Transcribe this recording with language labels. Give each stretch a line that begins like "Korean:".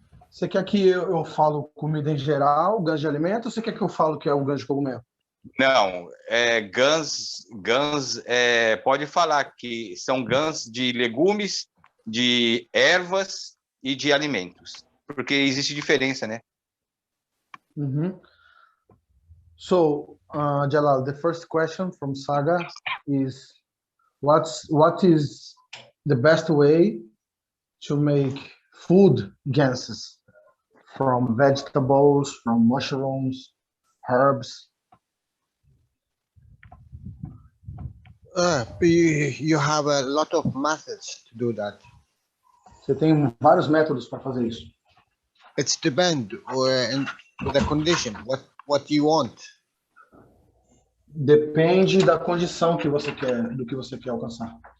Portuguese: Você quer que eu falo comida em geral, GANs de alimento, ou você quer que eu falo que é o GANs de cogumelo? Não, GANs pode falar que são GANs de legumes, de ervas e de alimentos, porque existe diferença, né?
English: So, Jalal, the first question from Saga is, what is the best way to make food ganses from vegetables, from mushrooms, herbs? You have a lot of methods to do that.
Portuguese: Você tem vários métodos para fazer isso.
English: It's depend on the condition, what you want.
Portuguese: Depende da condição que você quer, do que você quer alcançar.